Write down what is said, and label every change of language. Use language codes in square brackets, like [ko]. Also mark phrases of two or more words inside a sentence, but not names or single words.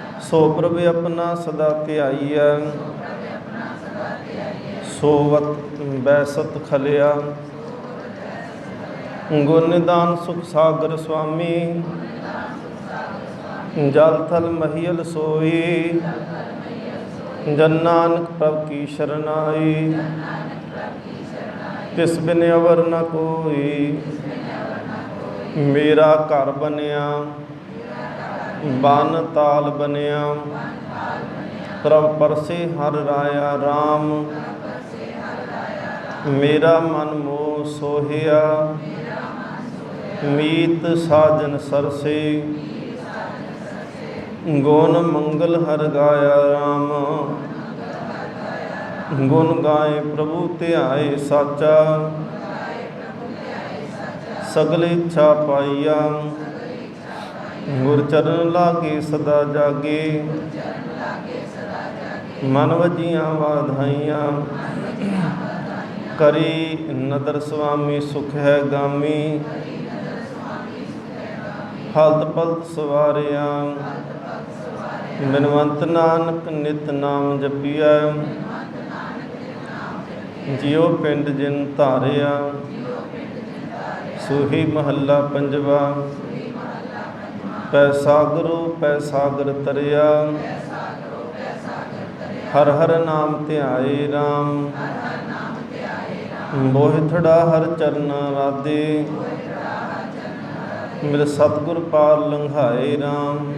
[pa] ਸੋ ਪ੍ਰਭ ਅਪਨਾ ਸਦਾ ਧਿਆਈਆ ਸੋਵਤ ਬੈਸਤ ਖਲਿਆ। ਗੁਣ ਨਿਧਾਨ ਸੁਖ ਸਾਗਰ ਸੁਆਮੀ ਜਲ ਥਲ ਮਹੀਅਲ ਸੋਈ। ਜਨ ਨਾਨਕ ਪ੍ਰਭ ਕੀ ਸਰਣਾਈ ਤਿਸ ਬਿਨ ਅਵਰ ਨ ਕੋਈ। ਮੇਰਾ ਘਰ ਬਨਿਆ ਬਨ ਤਾਲ ਬਨਿਆ, ਪ੍ਰਭ ਪਰਸੇ ਹਰਿ ਰਾਇਆ ਰਾਮ। ਮੇਰਾ ਮਨ ਮੋਹ ਸੋਹਿਆ ਮੀਤ ਸਾਜਨ ਸਰਸੇ। ਗੁਣ ਮੰਗਲ ਹਰਿ ਗਾਇਆ ਰਾਮ ਗੁਣ ਗਾਏ ਪ੍ਰਭੂ ਧਿਆਏ ਸਾਚਾ। ਸਗਲ ਇਛਾ ਪਾਈਆ ਗੁਰ ਚਰਣ ਲਾਗੇ ਸਦਾ ਜਾਗੇ। ਮਨ ਵਜੀਆਂ ਵਾਧਾਈਆਂ ਕਰੀ ਨਦਰ ਸੁਆਮੀ ਸੁਖ ਹੈ ਗਾਮੀ। ਹਲਤ ਪਲਤ ਸਵਾਰਿਆ ਬਿਨਵੰਤ ਨਾਨਕ ਨਿਤ ਨਾਮ ਜਪਿਆ। ਜੀਉ ਪਿੰਡ ਜਿਨ ਧਾਰਿਆ ਸੂਹੀ ਮਹਲਾ ਪੰਜਵਾ। ਪੈ ਸਾਗਰ ਤਰਿਆ ਹਰਿ ਹਰਿ ਨਾਮ ਧਿਆਏ ਰਾਮ। ਮੋਹਿਥੜਾ ਹਰਿ ਚਰਣ ਰਾਧੇ ਮਿਲ ਸਤਗੁਰ ਪਾਰ ਲੰਘਾਏ ਰਾਮ।